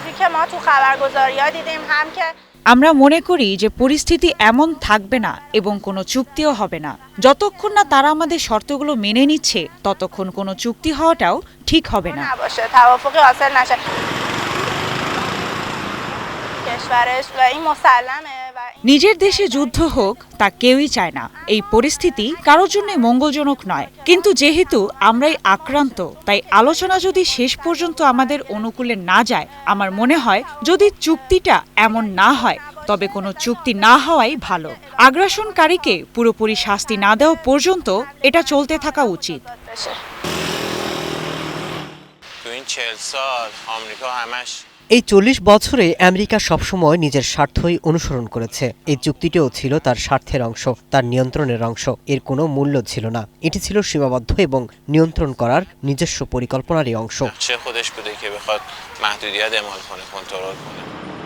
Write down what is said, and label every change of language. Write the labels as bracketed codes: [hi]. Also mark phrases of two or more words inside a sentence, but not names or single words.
[fa] ما تو خبرگزاری‌ها دیدیم هم که [bn] আমরা মনে করি যে পরিস্থিতি এমন থাকবে না এবং কোনো চুক্তিও হবে না। যতক্ষণ না তারা আমাদের শর্তগুলো মেনে নিচ্ছে ততক্ষণ কোনো চুক্তি হওয়াটাও ঠিক হবে না। [fa] نباشه توافقی حاصل نشه کشورش و این مسلمه و [bn] নিজের দেশে যুদ্ধ হোক তা কেউই চায় না। এই পরিস্থিতি কারোর জন্য মঙ্গলজনক নয়, কিন্তু যেহেতু আমরাই আক্রান্ত তাই আলোচনা যদি শেষ পর্যন্ত আমাদের অনুকূলে না যায়, আমার মনে হয় যদি চুক্তিটা এমন না হয় তবে কোনো চুক্তি না হওয়াই ভালো। আগ্রাসনকারীকে পুরোপুরি শাস্তি না দেওয়া পর্যন্ত এটা চলতে থাকা উচিত। [fa] بشه تو این 40 سال آمریکا همش [bn] এই ৪০ বছরে আমেরিকা সবসময় নিজের স্বার্থই অনুসরণ করেছে। এই চুক্তিটিও ছিল তার স্বার্থের অংশ, তার নিয়ন্ত্রণের অংশ। এর কোনো মূল্য ছিল না, এটি ছিল সীমাবদ্ধ এবং নিয়ন্ত্রণ করার নিজস্ব পরিকল্পনারই অংশ। [fa] نقشه خودش بوده که بخواد محدودیت اعمال کنه کنترل کنه